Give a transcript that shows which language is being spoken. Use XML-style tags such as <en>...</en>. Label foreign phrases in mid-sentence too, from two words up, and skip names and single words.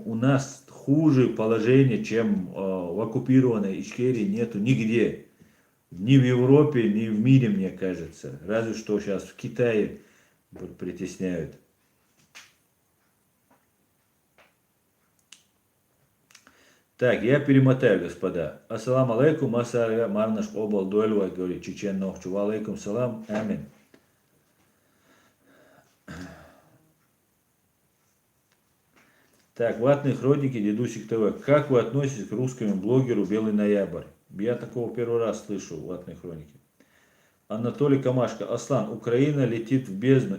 <ru>У нас хуже положение, чем в оккупированной Ичкерии нету нигде. Ни в Европе, ни в мире, мне кажется. Разве что сейчас в Китае притесняют. Так, я перемотаю, господа.</ru> <ar>السلام عليكم, асаля марнаш обал дуэльва,</ar> <ru>говорит Чечен Нохчу.</ru> <ar>وعليكم السلام آمين.</ar> <ru>Так, ватные хроники, Дедусик ТВ. Как вы относитесь к русскому блогеру Белый Ноябрь? Я такого первый раз слышу, ватные хроники. Анатолий Камашко. Аслан, Украина летит в бездну.</ru>